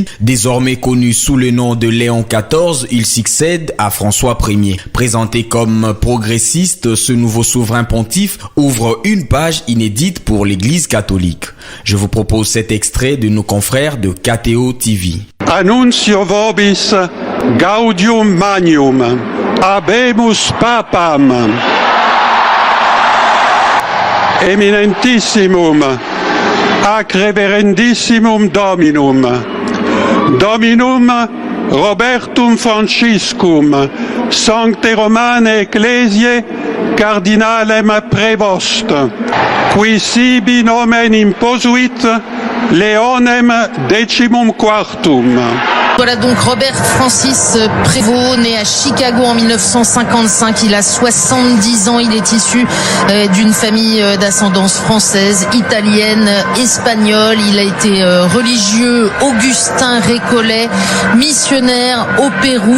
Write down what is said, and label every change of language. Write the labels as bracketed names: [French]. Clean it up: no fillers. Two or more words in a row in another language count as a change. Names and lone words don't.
[French] Désormais connu sous le nom de Léon XIV, il succède à François Ier. Présenté comme progressiste, ce nouveau souverain pontife ouvre une page inédite pour l'Église catholique. Je vous propose cet extrait de nos confrères de KTO TV. [Latin] Annuncio vobis gaudium magnum. Habemus papam eminentissimum ac reverendissimum dominum Robertum Franciscum sancte Romane Ecclesiae cardinalem Prevost qui sibi nomen imposuit Leonem XIV. [French] Voilà donc Robert Francis Prévost, né à Chicago en 1955. Il a 70 ans. Il est issu d'une famille d'ascendance française, italienne, espagnole. Il a été religieux, augustin récollet, missionnaire au Pérou.